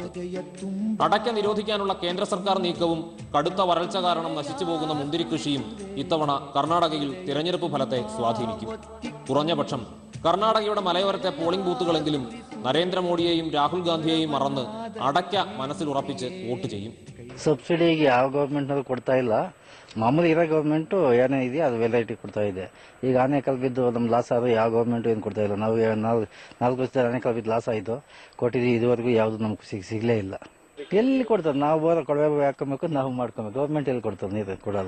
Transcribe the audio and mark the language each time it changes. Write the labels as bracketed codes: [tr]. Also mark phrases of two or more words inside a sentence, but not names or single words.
[ml] അടക്ക നിരോധിക്കാനുള്ള കേന്ദ്ര സർക്കാർ നീക്കവും കടുത്ത വരൾച്ച കാരണം നശിച്ചു പോകുന്ന മുന്തിരി കൃഷിയും ഇത്തവണ കർണാടകയിൽ തിരഞ്ഞെടുപ്പ് ഫലത്തെ സ്വാധീനിക്കും. കുറഞ്ഞപക്ഷം കർണാടകയുടെ മലയോരത്തെ പോളിംഗ് ബൂത്തുകളെങ്കിലും നരേന്ദ്രമോദിയെയും രാഹുൽ ഗാന്ധിയെയും മറന്ന് അടക്ക മനസ്സിൽ ഉറപ്പിച്ച് വോട്ട് ചെയ്യും. [kn] ಸಬ್ಸಿಡಿಗೆ ಯಾವ ಗೌರ್ಮೆಂಟ್ನಲ್ಲೂ ಕೊಡ್ತಾ ಇಲ್ಲ. ಮಾಮೂಲಿ ಇರೋ ಗೌರ್ಮೆಂಟು ಏನೇ ಇದೆಯಾ ಅದು ವೆರೈಟಿ ಕೊಡ್ತಾ ಇದೆ. ಈಗ ಆನೆಕಲ್ ಬಿದ್ದು ನಮ್ಮ ಲಾಸ್ ಆದರೂ ಯಾವ ಗೌರ್ಮೆಂಟು ಏನು ಕೊಡ್ತಾ ಇಲ್ಲ. ನಾವು 4 ವರ್ಷದಲ್ಲಿ ಆನೆಕಲ್ ಬಿದ್ದು ಲಾಸ್ ಆಯಿತು, ಕೊಟ್ಟಿದ್ದೀವಿ. ಇದುವರೆಗೂ ಯಾವುದು ನಮ್ಗೆ ಸಿಗಲೇ ಇಲ್ಲ. ಎಲ್ಲಿ ಕೊಡ್ತಾರೆ? ನಾವು ಬೋರ ಕೊಡಬೇಕು, ಹಾಕೊಬೇಕು, ನಾವು ಮಾಡ್ಕೊಬೇಕು. ಗೌರ್ಮೆಂಟ್ ಎಲ್ಲಿ ಕೊಡ್ತಾರೆ? ನೀರು ಕೊಡಲ್ಲ.